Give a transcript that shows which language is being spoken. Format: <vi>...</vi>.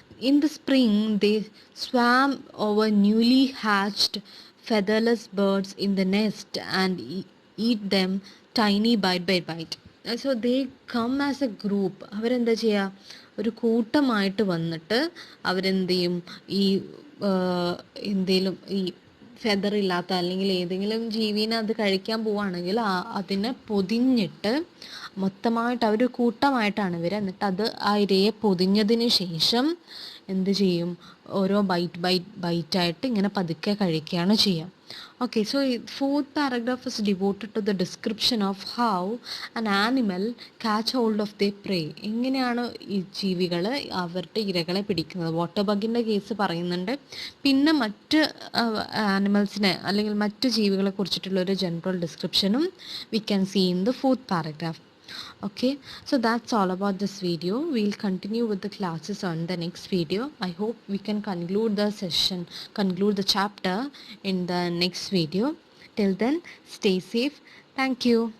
<en>In the spring they swarm over newly hatched featherless birds in the nest and eat them tiny bite by bite. So they come as a group.</en> <ml>അവരെന്താ ചെയ്യുക? ഒരു കൂട്ടമായിട്ട് വന്നിട്ട് അവരെന്ത് ചെയ്യും? ഈ എന്തേലും ഈ ഫെദർ ഇല്ലാത്ത അല്ലെങ്കിൽ ഏതെങ്കിലും ജീവിനെ അത് കഴിക്കാൻ പോവുകയാണെങ്കിൽ അതിനെ പൊതിഞ്ഞിട്ട് മൊത്തമായിട്ട് അവർ കൂട്ടമായിട്ടാണ് ഇവർ. എന്നിട്ട് അത് ആ ഇരയെ പൊതിഞ്ഞതിന് ശേഷം എന്ത് ചെയ്യും? ഓരോ ബൈറ്റായിട്ട് ഇങ്ങനെ പതുക്കെ കഴിക്കുകയാണ് ചെയ്യുക.</ml> <en>Okay, so fourth paragraph is devoted to the description of how an animal catch hold of their prey.</en> <ml>എങ്ങനെയാണ് ഈ ജീവികൾ അവരുടെ ഇരകളെ പിടിക്കുന്നത്? വാട്ടർ ബഗിൻ്റെ കേസ് പറയുന്നുണ്ട്. പിന്നെ മറ്റ് ആനിമൽസിനെ അല്ലെങ്കിൽ മറ്റ് ജീവികളെ കുറിച്ചിട്ടുള്ള ഒരു general ഡിസ്ക്രിപ്ഷനും</ml> <en>we can see in the fourth paragraph. Okay, so that's all about this video. We'll continue with the classes on the next video. I hope we can conclude the chapter in the next video. Till then, stay safe. Thank you.</en>